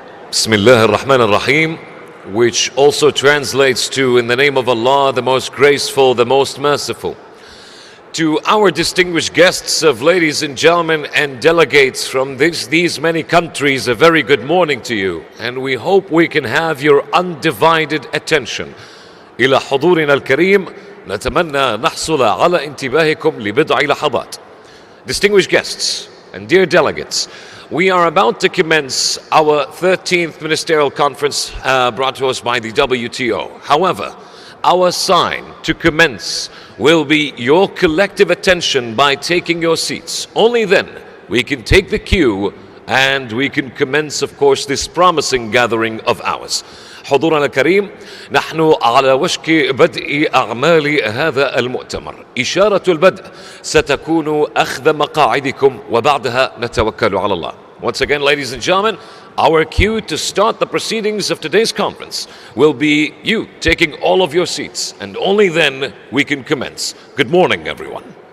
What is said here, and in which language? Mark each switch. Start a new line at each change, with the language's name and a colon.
English: Bismillah ar-Rahman ar-Rahim, which also translates to, in the name of Allah, the most graceful, the most merciful. To our distinguished guests of ladies and gentlemen and delegates from these many countries, a very good morning to you. And we hope we can have your undivided attention.
Arabic: إلى حضورنا الكريم نتمنى نحصل على انتباهكم لبضع لحظات.
English: Distinguished guests and dear delegates, we are about to commence our 13th Ministerial Conference brought to us by the WTO. However, our sign to commence will be your collective attention by taking your seats. Only then we can take the cue and we can commence, of course, this promising gathering of ours.
Arabic: حضورنا الكريم، نحن على وشك بدء أعمال هذا المؤتمر. إشارة البدء ستكون أخذ مقاعدكم وبعدها نتوكل على الله.
English: Once again, ladies and gentlemen, our cue to start the proceedings of today's conference will be you taking all of your seats, and only then we can commence. Good morning, everyone.